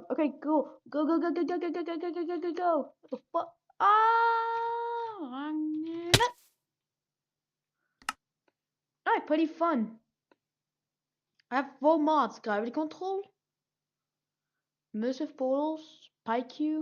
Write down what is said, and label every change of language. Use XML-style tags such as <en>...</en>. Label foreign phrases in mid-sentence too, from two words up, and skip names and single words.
<en>Okay, go. Go, go, go, go, go, go, go, go, go, go, go, go, go. What the fuck? Alright, pretty fun. I have 4 mods. Gravity control. Immersive portals. PyQ.</en>